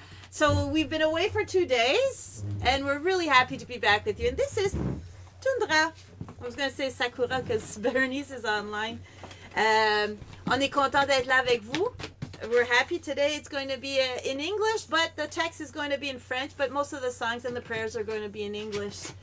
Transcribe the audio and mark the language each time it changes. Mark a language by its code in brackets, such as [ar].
[en] So we've been away for 2 days, and we're really happy to be back with you. And this is Tundra. I was going to say Sakura because Bernice is online. [fr] On est content d'être là avec vous. [en] We're happy today. It's going to be in English, but the text is going to be in French, but most of the songs and the prayers are going to be in English.